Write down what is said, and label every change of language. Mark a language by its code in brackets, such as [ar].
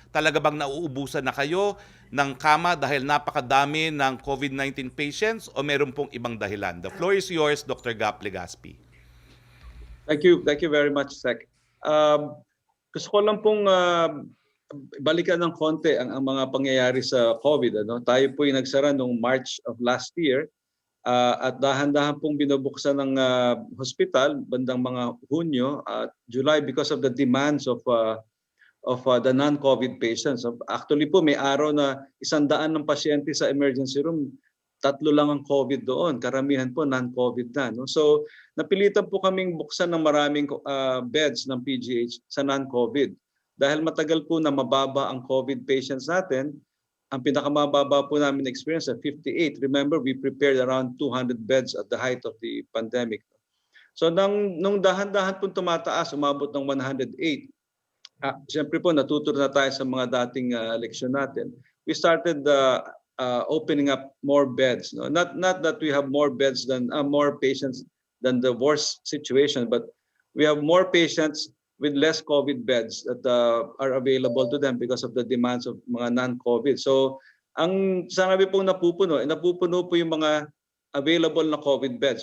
[tl] Talaga bang nauubusan na kayo ng kama dahil napakadami ng COVID-19 patients o meron pong ibang dahilan? [en] The floor is yours, [tl] Dr. Gap Legaspi. [en] Thank you very much, Sec. [tl] Gusto ko lang pong balikan ng konti ang mga pangyayari sa COVID. Tayo po yung nagsara noong March of last year. At dahan-dahan pong binubuksan ng hospital bandang mga Hunyo at July [en] because of the demands of the non-COVID patients. [tl] Actually po may araw na 100 ng pasyente sa emergency room, 3 lang ang COVID doon. Karamihan po non-COVID na. No? So napilitan po kaming buksan ng maraming beds ng PGH sa non-COVID. Dahil matagal po na mababa ang COVID patients natin, ang pinakamababa po namin experience at 58. [en] Remember, we prepared around 200 beds at the height of the pandemic. [tl] So nung dahan-dahan po tumataas, umabot ng 108. Siyempre po, natuturo na tayo sa mga dating leksyon natin. [en] We started opening up more beds. No? Not that we have more beds than more patients than the worst situation, but we have more patients with less COVID beds that are available to them because of the demands of mga non-COVID. [tl] So, ang sanabi pong napupuno po yung mga available na COVID beds.